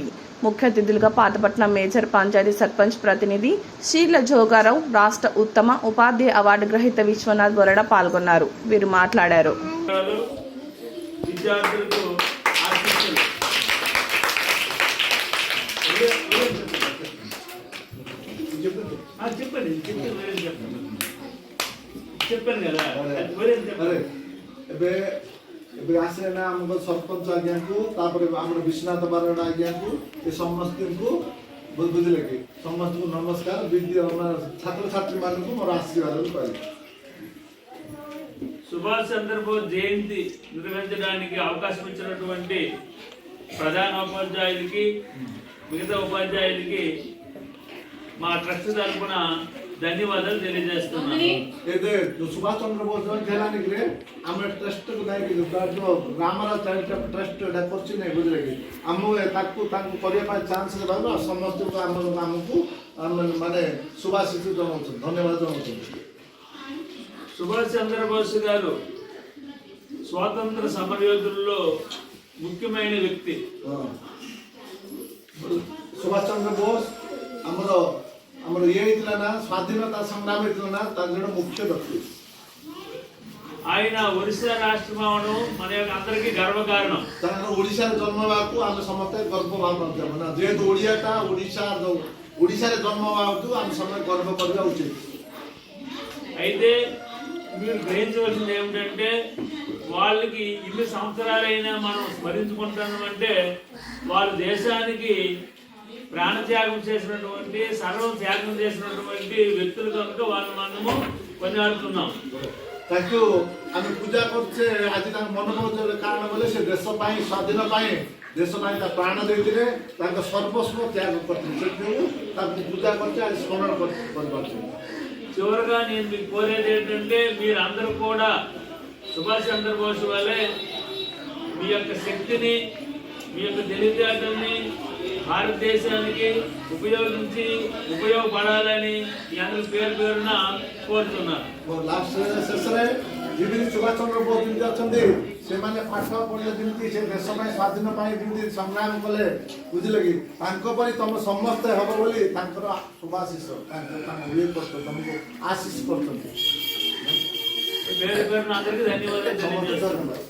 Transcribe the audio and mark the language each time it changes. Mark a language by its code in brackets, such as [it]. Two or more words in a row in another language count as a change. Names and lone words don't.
[te] ముఖ్య అతిథులుగా పాతపట్నం మేజర్ పంచాయతీ సర్పంచ్ ప్రతినిధి షీర్ల జోగారావు, రాష్ట్ర ఉత్తమ ఉపాధ్యాయ అవార్డు గ్రహీత విశ్వనాథ్ బొరడ పాల్గొన్నారు. వీరు మాట్లాడారు. చెప్పండి కదా [or] ଏବେ ଆସିଲେ ନା ଆମ ସରପଞ୍ଚ ଆଜ୍ଞାକୁ ତାପରେ ଆମର ବିଶ୍ୱନାଥ ବରଡ଼ ଆଜ୍ଞାକୁ ଏ ସମସ୍ତଙ୍କୁ ବୁଝିଲେ କି ସମସ୍ତଙ୍କୁ ନମସ୍କାର ଛାତ୍ରଛାତ୍ରୀମାନଙ୍କୁ ମୋର ଆଶୀର୍ବାଦ କହିବି. [te] సుభాష్ చంద్రబోస్ జయంతి నిర్వహించడానికి అవకాశం ఇచ్చినటువంటి ప్రధాన ఉపాధ్యాయులకి మిగతా ఉపాధ్యాయులకి మా ట్రస్ట్ తరఫున ధన్యవాదాలు తెలియజేస్తున్నాను. [or] ଏବେ ସୁଭାଷ ଚନ୍ଦ୍ର ବୋଷ ଜୟନ୍ତୀ ହେଲାନି କି ଆମେ ଟ୍ରଷ୍ଟକୁ ଯାଇକି ରାମରାଜ ଚାରିଟେବଲ୍ ଟ୍ରଷ୍ଟ ଏଇଟା କରୁଛି ନାଇଁ ବୁଝିଲେ କି ଆମକୁ ତାଙ୍କୁ କରିବା ପାଇଁ ଚାନ୍ସ ଦେବାକୁ ସମସ୍ତଙ୍କୁ ଆମକୁ ମାନେ ଶୁଭାଶିଷ ଜଣାଉଛନ୍ତି, ଧନ୍ୟବାଦ ଜଣାଉଛନ୍ତି. [te] సుభాష్ చంద్రబోస్ గారు స్వాతంత్ర సమరయోధుల్లో ముఖ్యమైన వ్యక్తి. [or] ସୁଭାଷ ଚନ୍ଦ୍ର ବୋଷ ଆମର ଇଏ ହେଇଥିଲା ନା ସ୍ୱାଧୀନତା ସଂଗ୍ରାମ ହେଇଥିଲା ନା ତାର ଜଣେ ମୁଖ୍ୟ ବ୍ୟକ୍ତି. [te] ఆయన ఒరిస్సా రాష్ట్రం అవడం మన అందరికీ గర్వకారణం. [or] ତାଙ୍କର ଓଡ଼ିଶାରେ ଜନ୍ମ ହେବାକୁ ଆମେ ସମସ୍ତେ ଗର୍ବ ଭାବୁଛୁ. ମାନେ ଯେହେତୁ ଓଡ଼ିଆଟା ଓଡ଼ିଶାରେ ଜନ୍ମ ହେବାକୁ ଆମେ ସମସ୍ତେ ଗର୍ବ କରିବା ଉଚିତ. [te] అయితే మీరు గ్రహించవలసింది ఏమిటంటే వాళ్ళకి ఇన్ని సంవత్సరాలైనా మనం స్మరించుకుంటామంటే వాళ్ళు దేశానికి ప్రాణత్యాగం చేసినటువంటి సర్వం త్యాగం చేసినటువంటి వ్యక్తులు కనుక వాళ్ళు మనము కొనియాడుతున్నాం. [or] ତାଙ୍କୁ ଆମେ ପୂଜା କରୁଛେ ଆଜି ତାଙ୍କ ମନେ ପକାଉଛେ କାରଣ ବୋଲେ ସେ ଦେଶ ପାଇଁ ସ୍ୱାଧୀନ ପାଇଁ ଦେଶ ପାଇଁ ତା ପ୍ରାଣ ଦେଇଥିଲେ, ତାଙ୍କ ସର୍ବସ୍ୱ ତ୍ୟାଗ କରିଥିଲେ. ସେଥିପାଇଁ ତାଙ୍କୁ ପୂଜା କରୁଛେ, ଆଜି ସ୍ମରଣ କରିପାରୁଛେ. [te] చివరిగా నేను మీకు కోరేది ఏంటంటే మీరు అందరూ కూడా సుభాష్ చంద్రబోస్ వల్లే మీ యొక్క శక్తిని మీ యొక్క తెలివితేటల్ని భారతదేశానికి ఉపయోగపడాలని మీ అందరి పేరు పేరున కోరుతున్నాను. [or] ଶେଷରେ ଯେମିତି ସୁଭାଷ ଚନ୍ଦ୍ର ବୋଷ ଯେମିତି ଅଛନ୍ତି ସେମାନେ ପାଠ ପଢ଼ିଲେ ଯେମିତି ସେ ଦେଶ ପାଇଁ ସ୍ୱାଧୀନ ପାଇଁ ଯେମିତି ସଂଗ୍ରାମ କଲେ ବୁଝିଲେ କି ତାଙ୍କ ପରି ତମ ସମସ୍ତେ ହବ ବୋଲି ତାଙ୍କର ଶୁଭାଶିଷ ଇଏ କରୁଛନ୍ତି, ତମକୁ ଆଶିଷ କରୁଛନ୍ତି. [te] పేరు పేరున అందరికీ ధన్యవాదాలు.